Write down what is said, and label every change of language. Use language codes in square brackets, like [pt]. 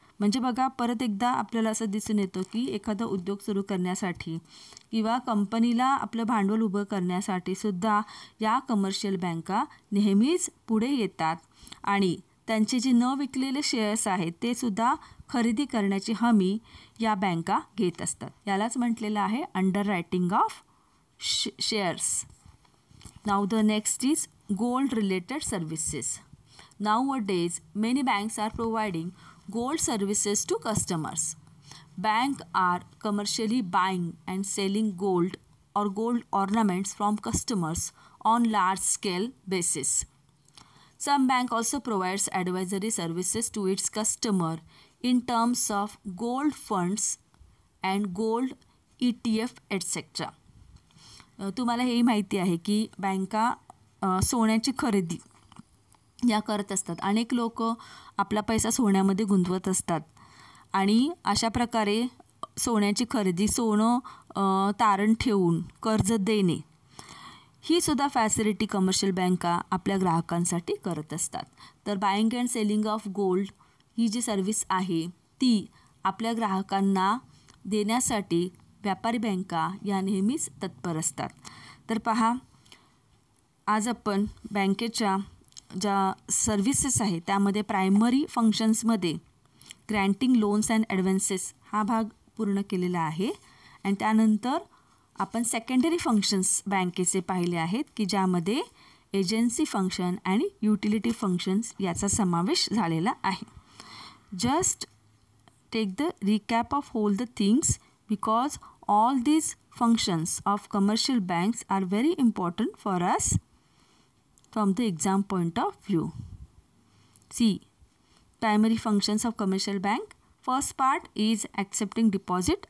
[mr] म्हणजे बघा परत एकदा आपल्याला असं दिसून येतं की एखादा उद्योग सुरू करण्यासाठी किंवा कंपनीला आपलं भांडवल उभं करण्यासाठी सुद्धा या कमर्शियल बँका नेहमीच पुढे येतात आणि त्यांचे जे न विकलेले शेअर्स आहेत ते सुद्धा खरेदी करण्याची हमी या बँका घेत असतात. यालाच म्हटलेलं आहे underwriting of shares. [en] Now the next is gold related services. Nowadays many banks are providing gold services to customers. Banks are commercially buying and selling gold or gold ornaments from customers on large scale basis. Some bank also provides advisory services to its customer in terms of gold funds and gold ETF etc. [mr] तुम्हाला हे माहिती आहे की बँका सोन्याची खरेदी या करत असतात. अनेक लोक आपला पैसा सोन्यामध्ये गुंतवत असतात आणि अशा प्रकारे सोन्याची खरेदी सोनं तारण ठेवून कर्ज देणे ही सुद्धा फॅसिलिटी कमर्शियल बँका आपल्या ग्राहकांसाठी करत असतात. तर [en] buying and selling of gold [mr] he G service आहे ती आपल्या ग्राहकांना देण्यासाठी व्यापारी बँका या नेहमीच तत्पर असतात. तर पहा आज आपण बँकेच्या ज्या सर्व्हिसेस आहेत त्यामध्ये प्रायमरी फंक्शन्समध्ये [en] granting loans and advances [mr] हा भाग पूर्ण केलेला आहे आणि त्यानंतर आपण सेकंडरी फंक्शन्स बँकेचे पाहिले आहेत की ज्यामध्ये एजन्सी फंक्शन आणि युटिलिटी फंक्शन्स याचा समावेश झालेला आहे. [en] Just take the recap of all the things because all these functions of commercial banks are very important for us from the exam point of view. See, primary functions of commercial bank. First part is accepting deposit.